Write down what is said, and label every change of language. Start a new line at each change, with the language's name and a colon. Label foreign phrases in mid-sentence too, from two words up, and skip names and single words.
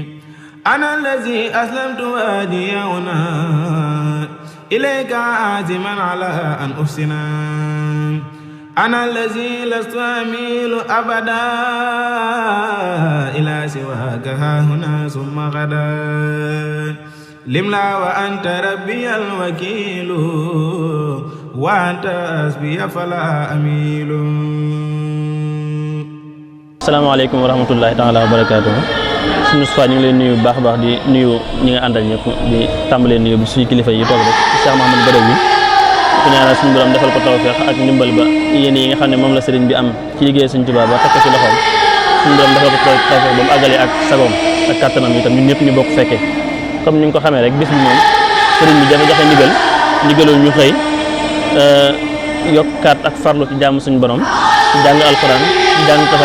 Arabic: أنا الذي أسلمت وادي هنا إليك عازما على أن أحسنا أنا الذي لست أميل أبدا إلى سواك ها هنا ثم غدا لملا وأنت ربي الوكيل وأنت أسبي فلا أميل. السلام عليكم ورحمة الله تعالى وبركاته.
Wolof: suñu Moustapha ñu ngi leen nuyu bu baax a baax di nuyu ñi nga àndal ñëpp di tàmbalee nuyu bi suñu kilifa yi toog rek Cheikh Mahamadou Badawi ku ñaanal suñu borom defal ko tawfeex ak ndimbal ba yéen yi nga xam ne moom la sëriñ bi am ci liggéey Sëriñ Tuubaa ba teg ko ci loxoom suñu borom defal ko tawfeex ba mu àggale ak sagoom ak kàttanam itam ñun ñëpp ñu bokk fekkee comme ni nga ko xamee rek bis bi moom sëriñ bi dafa joxe ndigalul ñu xëy yokkaat ak farlu ci jaamu suñu borom ci jàng alquran ci jàng taxaw